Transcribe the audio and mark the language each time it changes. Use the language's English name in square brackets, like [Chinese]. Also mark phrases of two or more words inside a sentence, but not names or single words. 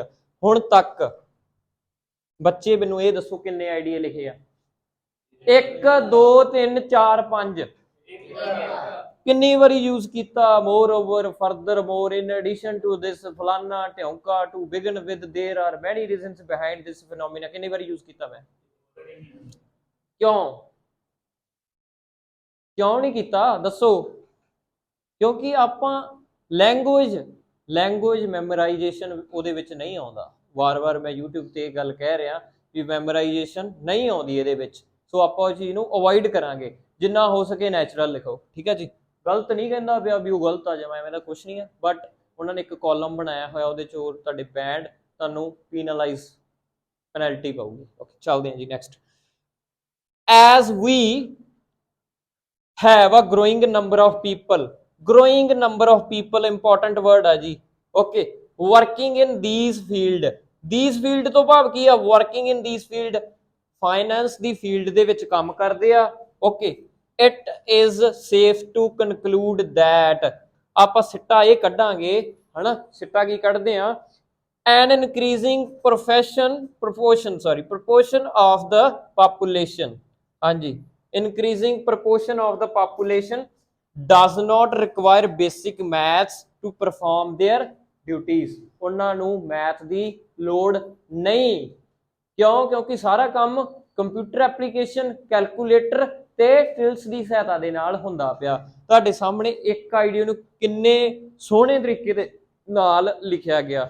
[Punjabi] ਹੁਣ ਤੱਕ ਬੱਚੇ ਮੈਨੂੰ ਇਹ ਦੱਸੋ ਕਿੰਨੇ ਆਈਡੀਆ ਲਿਖੇ ਆ, 1 2 3 4 5, ਕਿੰਨੀ ਵਾਰੀ ਯੂਜ਼ ਕੀਤਾ, [English] moreover, [Punjabi] ਫਰਦਰ, ਮੋਰ, [English] in addition to this, [Punjabi] ਫਲਾਨਾ ਢਿਉਂਕਾ, [English] to begin with, there are many reasons behind this phenomena, [Punjabi] ਕਿੰਨੀ ਵਾਰੀ ਯੂਜ਼ ਕੀਤਾ ਮੈਂ, ਕਿਉਂ ਨਹੀਂ ਕੀਤਾ, ਦੱਸੋ। ਕਿਉਂਕਿ ਆਪਾਂ [English] language memorization [Punjabi] ਉਹਦੇ ਵਿੱਚ ਨਹੀਂ ਆਉਂਦਾ। ਵਾਰ-ਵਾਰ ਮੈਂ YouTube ਤੇ ਇਹ ਗੱਲ ਕਹਿ ਰਿਹਾ ਵੀ ਮੈਮੋਰਾਈਜੇਸ਼ਨ नहीं ਆਉਂਦੀ ਇਹਦੇ ਵਿੱਚ। ਸੋ ਆਪਾਂ ਉਸ ਚੀਜ਼ ਨੂੰ ਅਵੋਇਡ ਕਰਾਂਗੇ, ਜਿੰਨਾ ਹੋ ਸਕੇ ਨੈਚੁਰਲ ਲਿਖੋ। ਠੀਕ ਹੈ ਜੀ, ਗਲਤ ਨਹੀਂ ਕਹਿੰਦਾ ਪਿਆ ਵੀ ਉਹ ਗਲਤ ਆ ਜਾਵਾਂ, ਐਵੇਂ ਦਾ ਕੁਝ ਨਹੀਂ ਹੈ, ਬਟ ਉਹਨਾਂ ਨੇ ਇੱਕ ਕਾਲਮ ਬਣਾਇਆ ਹੋਇਆ, ਉਹਦੇ ਚੋਂ ਤੁਹਾਡੇ ਬੈਂਡ ਤੁਹਾਨੂੰ ਪੀਨਲਾਈਜ਼ ਪੈਨਲਟੀ ਪਾਊਗੀ। ਓਕੇ, ਚੱਲਦੇ ਹਾਂ ਜੀ ਨੈਕਸਟ। [English] as we have a growing number of people, growing number of people important word [Punjabi] ਆ ਜੀ। [English] okay, working in these field [Punjabi] ਤੋਂ ਭਾਵ ਕੀ ਆ? [English] working in these field finance [Punjabi] ਦੀ field ਦੇ ਵਿੱਚ ਕੰਮ ਕਰਦੇ ਆ। [English] okay, it is safe to conclude that [Punjabi] ਆਪਾਂ ਸਿੱਟਾ ਇਹ ਕੱਢਾਂਗੇ, ਹਨਾ, ਸਿੱਟਾ ਕੀ ਕੱਢਦੇ ਆ? [English] an increasing proportion of the population, ਹਾਂਜੀ, increasing proportion of the population does not require basic maths to perform their duties, [Punjabi] ਉਹਨਾਂ ਨੂੰ ਮੈਥ ਦੀ ਲੋੜ ਨਹੀਂ। ਕਿਉਂ? ਕਿਉਂਕਿ ਸਾਰਾ ਕੰਮ [English] computer application, [Punjabi] ਕੈਲਕੂਲੇਟਰ ਤੇ ਟਿਲਸ ਦੀ ਸਹਾਇਤਾ ਦੇ ਨਾਲ ਹੁੰਦਾ ਪਿਆ। ਤੁਹਾਡੇ ਸਾਹਮਣੇ ਇੱਕ ਆਈਡੀਆ ਨੂੰ ਕਿੰਨੇ ਸੋਹਣੇ ਤਰੀਕੇ ਦੇ ਨਾਲ ਲਿਖਿਆ ਗਿਆ।